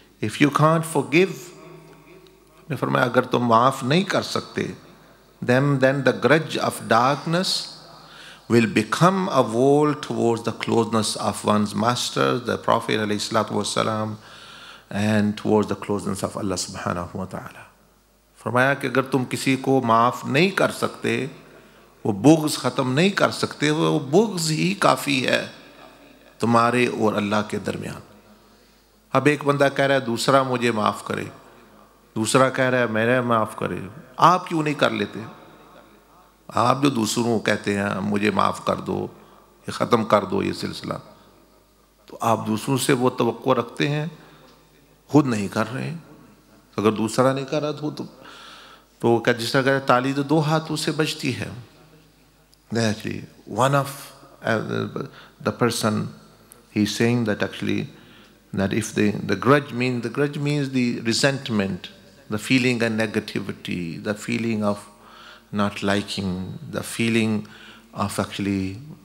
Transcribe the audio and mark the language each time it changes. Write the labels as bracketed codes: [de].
[en] If you can't forgive, [ur] نے فرمایا اگر تم معاف نہیں کر سکتے, [en] then the grudge of darkness will become a wall towards the closeness of one's master, the Prophet ﷺ, and towards the closeness of Allah subhanahu wa ta'ala. [ur] فرمایا کہ اگر تم کسی کو معاف نہیں کر سکتے, وہ بغض ختم نہیں کر سکتے, وہ بغض ہی کافی ہے تمہارے اور اللہ کے درمیان. اب ایک بندہ کہہ رہا ہے دوسرا مجھے معاف کرے, دوسرا کہہ رہا ہے میرے معاف کرے. آپ کیوں نہیں کر لیتے؟ آپ جو دوسروں کو کہتے ہیں مجھے معاف کر دو, یہ ختم کر دو یہ سلسلہ, تو آپ دوسروں سے وہ توقع رکھتے ہیں, خود نہیں کر رہے. اگر دوسرا نہیں کر رہا تو جس طرح کہتے ہیں تالی تو دو ہاتھوں سے بجتی ہے. [en] Actually, one of the person, he's saying that actually that if the grudge means the resentment, the feeling of negativity, the feeling of not liking, the feeling of actually